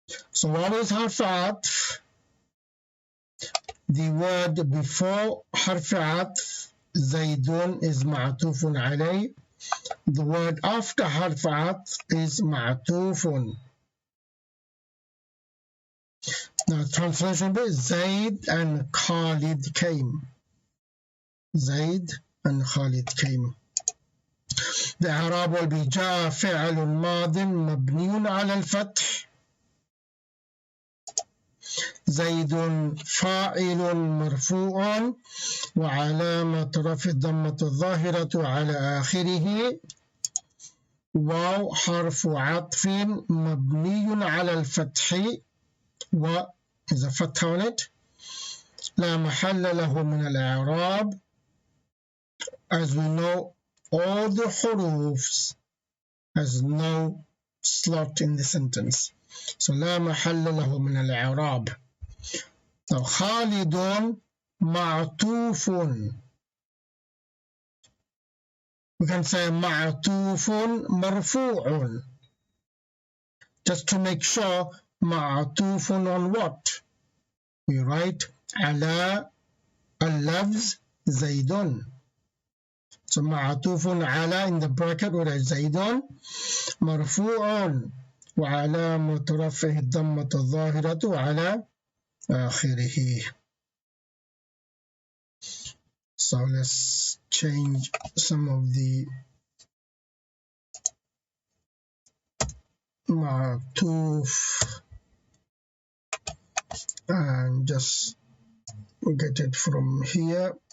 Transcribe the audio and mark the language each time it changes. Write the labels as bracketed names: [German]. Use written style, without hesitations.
[English] So what is harf atf? The word before harf atf, Zaydun, is ma'tufun alayh. The word after harf atf is ma'tufun. Now translation is Zayd and Khalid came. Zayd and Khalid came. The Arab will be [Arabic] جاء فعل ماض مبني على الفتح. زيد فاعل مرفوع وعلامة رفع الضمة الظاهرة على آخره. واو حرف عطف مبني على الفتح و إذا فتح [English] on it. [Arabic] لا محل له من الإعراب. [English] As we know, all the hurufs has no slot in the sentence. [Arabic] So لا محل له من الإعراب. Now خالد معطوف. [English] We can say معطوف مرفوع. Just to make sure, معطوف on what? We write [Arabic] على اللفظ زيد. So معطوف على [English] in the bracket with [Arabic] زيد مرفوع وعلامة رفعه الضمة الظاهرة على آخره. [English] So let's change some of the معطوف and just get it from here.